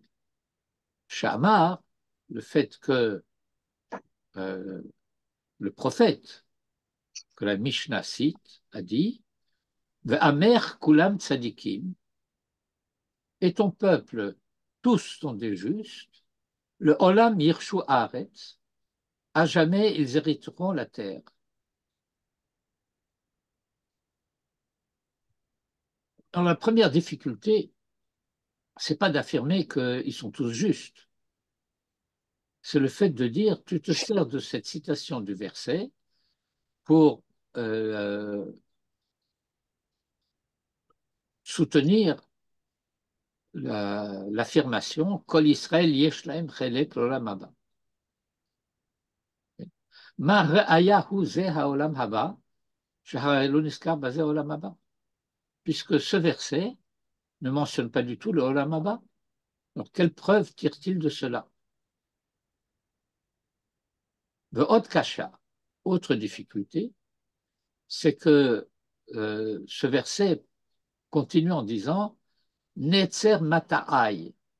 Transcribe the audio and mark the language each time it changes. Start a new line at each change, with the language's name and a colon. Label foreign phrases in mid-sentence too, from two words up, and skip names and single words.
French: Shamar, le fait que le prophète que la Mishnah cite a dit
Hebrew: ועמך כולם צדיקים,
French: et ton peuple, tous sont des justes, le
Hebrew: עולם יירשו הארץ,
French: à jamais ils hériteront la terre. Alors, la première difficulté, c'est pas d'affirmer qu'ils sont tous justes. C'est le fait de dire, tu te sers de cette citation du verset pour soutenir l'affirmation
Hebrew: כל ישראל יש להם חלק לעולם הבא. מה ראייה זה העולם הבא, שהרי לא נזכר בזה עולם הבא.
French: Puisque ce verset ne mentionne pas du tout le
Hebrew: עולם הבא.
French: Alors, quelle preuve tire-t-il de cela?
Hebrew: ועוד קשה,
French: autre difficulté, c'est que ce verset continue en disant
Hebrew: נצר מטעי.